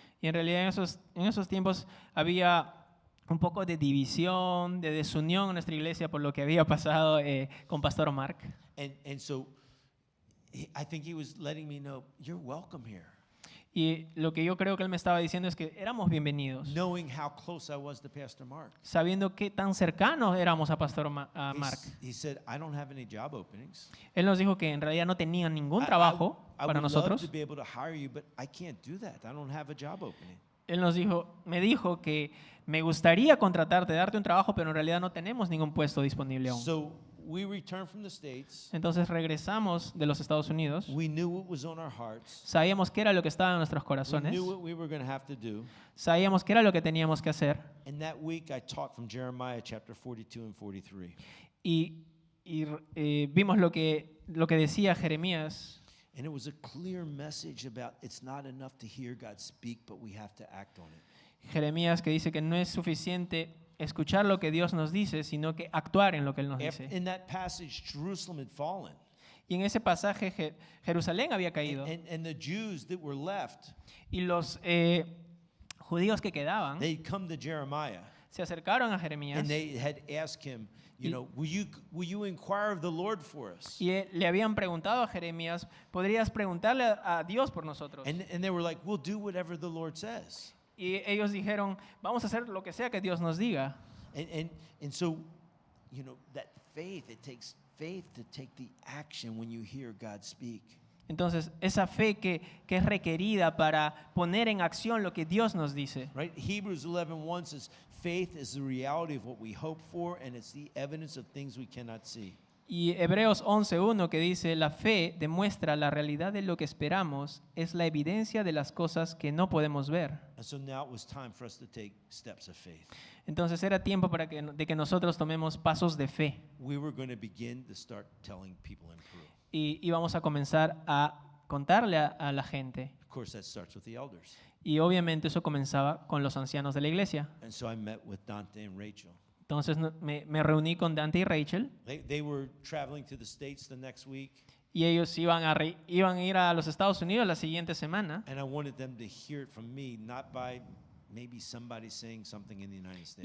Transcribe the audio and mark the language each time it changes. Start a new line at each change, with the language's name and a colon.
Spanish: Y en realidad en esos tiempos había un poco de división, de desunión en nuestra iglesia por lo que había pasado con Pastor Mark.
English: And so I think he was letting me know, you're welcome here.
Spanish: Y lo que yo creo que él me estaba diciendo es que éramos bienvenidos,
English: Knowing how close I was to Pastor Mark.
Spanish: sabiendo qué tan cercanos éramos a Pastor Mark.
English: He said, I don't have any job openings.
Spanish: Él nos dijo que en realidad no tenían ningún
English: I
Spanish: trabajo
English: would
Spanish: para
English: love
Spanish: nosotros.
English: to be able to hire you, but I can't do that. I don't have a job opening.
Spanish: Él me dijo que me gustaría contratarte, darte un trabajo, pero en realidad no tenemos ningún puesto disponible aún.
English: So we returned from the States.
Spanish: Entonces regresamos de los Estados Unidos.
English: We knew what was on our hearts.
Spanish: Sabíamos qué era lo que estaba en nuestros
English: We
Spanish: corazones.
English: knew what we were going to have to do.
Spanish: Sabíamos qué era lo que teníamos que hacer.
English: And that week I taught from Jeremiah chapter 42 and 43.
Spanish: Y vimos lo que decía Jeremías.
English: And it was a clear message about it's not enough to hear God speak, but we have to act on it.
Spanish: Jeremías que dice que no es suficiente escuchar lo que Dios nos dice, sino que actuar en lo que Él nos dice.
English: In that passage, Jerusalem had fallen.
Spanish: Y en ese pasaje Jerusalén había caído.
English: And the Jews that were left,
Spanish: Y los judíos que quedaban
English: they'd come to Jeremiah
Spanish: se acercaron a Jeremías
English: and they had asked him, you know, will you inquire of the Lord for us?
Spanish: y le habían preguntado a Jeremías, ¿podrías preguntarle a Dios por nosotros?
English: And they were like, we'll do whatever the Lord says.
Spanish: Y ellos dijeron, vamos a hacer lo que sea que Dios nos diga.
English: And so, you know, that faith, it takes faith to take the action when you hear God speak.
Spanish: Entonces, esa fe que es requerida para poner en acción lo que Dios nos dice.
English: Right? Hebrews 11:1 says, faith is the reality of what we hope for, and it's the evidence of things we cannot see.
Spanish: Y Hebreos 11:1 que dice, la fe demuestra la realidad de lo que esperamos, es la evidencia de las cosas que no podemos ver.
English: And so now it was time for us to take steps of faith.
Spanish: Entonces era tiempo de que nosotros tomemos pasos de fe.
English: We were going to begin to start telling people in Peru.
Spanish: Y íbamos a comenzar a contarle a la gente.
English: Of course, that starts with the elders.
Spanish: Y obviamente eso comenzaba con los ancianos de la iglesia.
English: And so I met with Dante and Rachel.
Spanish: Entonces me reuní con Dante y Rachel
English: They were traveling to the States the next week,
Spanish: y ellos iban a ir a los Estados Unidos la siguiente semana.
English: and I wanted them to hear it from me, not by maybe somebody saying something in the United States.